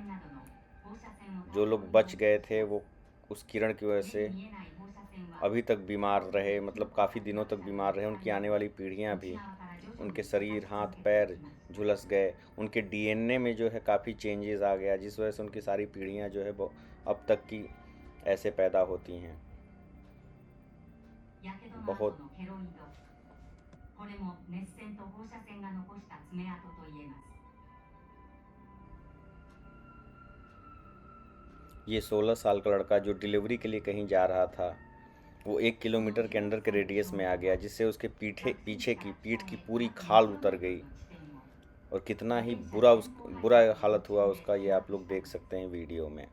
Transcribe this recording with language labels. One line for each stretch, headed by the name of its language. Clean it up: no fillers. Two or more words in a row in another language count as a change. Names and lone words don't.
Hindi: जो लोग बच गए थे वो उस किरण की वजह से अभी तक बीमार रहे, मतलब काफ़ी दिनों तक बीमार रहे। उनकी आने वाली पीढ़ियां भी, उनके शरीर, हाथ पैर झुलस गए, उनके डीएनए में जो है काफ़ी चेंजेस आ गया, जिस वजह से उनकी सारी पीढ़ियां जो है वो अब तक की ऐसे पैदा होती हैं। बहुत।
Japanese: これも熱線と放射線が残した爪痕と言えます。
Hindi: ये 16 साल का लड़का जो डिलीवरी के लिए कहीं जा रहा था, वो 1 किलोमीटर के अंदर के रेडियस में आ गया, जिससे उसके पीछे की पीठ की पूरी खाल उतर गई। और कितना ही बुरा हालत हुआ उसका, ये आप लोग देख सकते हैं वीडियो में।